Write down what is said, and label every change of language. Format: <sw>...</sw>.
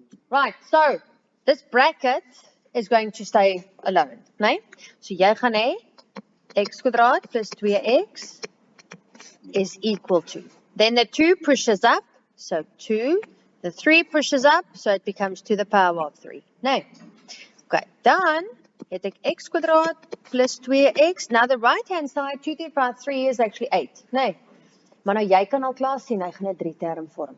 <en>Right, so this bracket is going to stay alone, né?</en> <af>So jy gaan hê x kwadraat plus 2x</af> <en>is equal to. Then the 2 pushes up, so 2. The 3 pushes up, so it becomes to the power of 3.</en> <af>Nee. Okay, dan het ek x kwadraat plus 2x.</af> <en>Now the right hand side, 2 divided by 3 is actually 8.</en> <af>Nee. Maar nou jy kan al klaar sien, hy gaan 'n 3 term vorm.</af>